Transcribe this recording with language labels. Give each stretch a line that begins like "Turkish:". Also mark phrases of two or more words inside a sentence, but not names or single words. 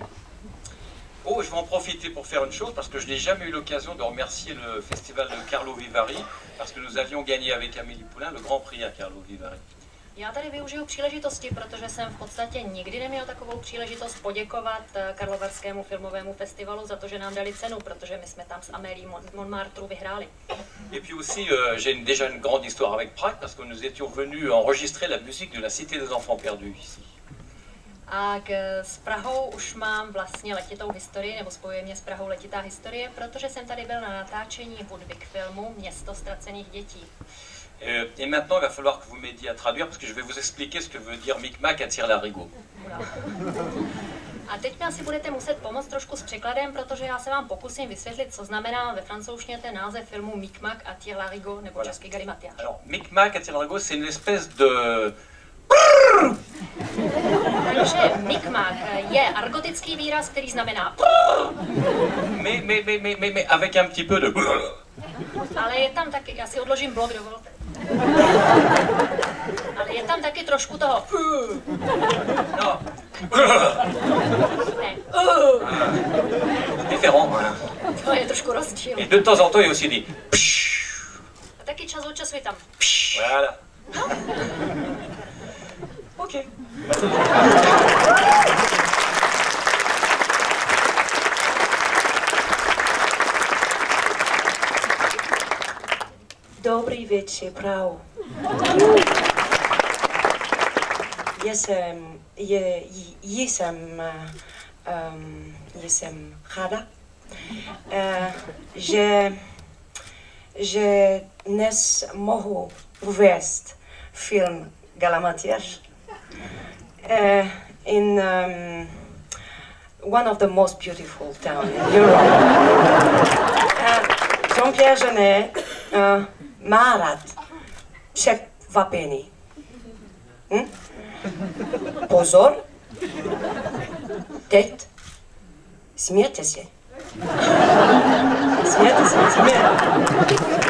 French: Oh, je vais en profiter pour faire une chose, parce que je n'ai jamais eu l'occasion de remercier le festival de Carlo Vivari, parce que nous avions gagné avec Amélie Poulain le Grand Prix à Carlo Vivari.
Czech: Já tady využiju příležitosti, protože jsem v podstatě nikdy neměl takovou příležitost poděkovat Karlovarskému filmovému festivalu za to, že nám dali cenu, protože my jsme tam s Amélie Montmartre vyhráli.
French: Et puis aussi, j'ai déjà une grande histoire avec Prague, parce que nous étions venus enregistrer la musique de la Cité des Enfants Perdus ici.
Czech: A s Prahou už mám vlastně letitou historii, nebo spojuje mě s Prahou letitá historie, protože jsem tady byl na natáčení hudby k filmu Město ztracených dětí.
French: Et maintenant, il va falloir que vous m'aidiez à traduire, parce que je vais vous expliquer ce que veut dire Micmac attire l'arigot.
Czech: A teď mi asi budete muset pomoct trošku s překladem, protože já se vám pokusím vysvětlit, co znamená ve francouzštině ten název filmu Micmac attire l'arigot, nebo český Galimatiáš.
French: Alors, Micmac attire l'arigot, c'est une espèce de...
Czech: Takže Micmac je argotický výraz, který znamená
French: mais avec un petit peu de...
Czech: ale je tam taky, já si odložím blok, dovolte. Ale je tam taky trošku toho
French: Non.
Czech: ne,
French: Différent, voilà.
Czech: to je trošku rozdíl.
French: Et de temps en temps, il y a aussi des...
Czech: A taky čas od času je tam.
French: Voilà. Ok.
Czech: Dobrý večer, Prahu. Jsem ráda, že dnes mohu uvést film Galimatiáš
English: in one of the most beautiful towns in Europe.
Czech: Jean-Pierre Jeunet má rád překvapení. Pozor, teď smějte se. Smějte se, smějte.